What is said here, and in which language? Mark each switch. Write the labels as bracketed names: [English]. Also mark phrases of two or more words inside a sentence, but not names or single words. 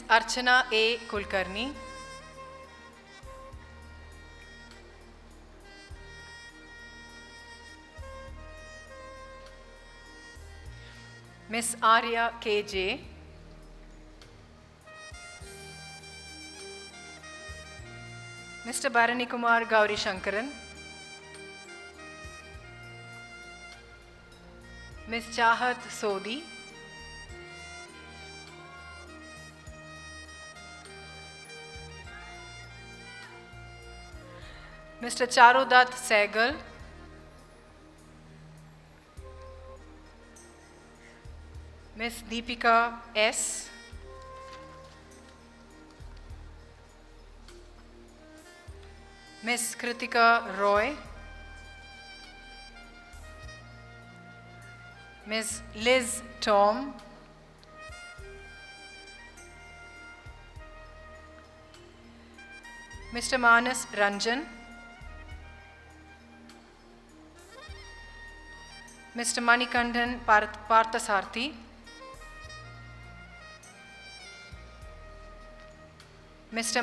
[English] Archana A. Kulkarni, Ms. Arya K.J., Mr. Bharani Kumar Gauri Shankaran, Ms. Chahat Sodhi, Mr. Charudat Sehgal, Ms. Deepika S., Ms. Kritika Roy, Ms. Liz Tom, Mr. Manas Ranjan, Mr. Manikandan Parthasarthi, Mr.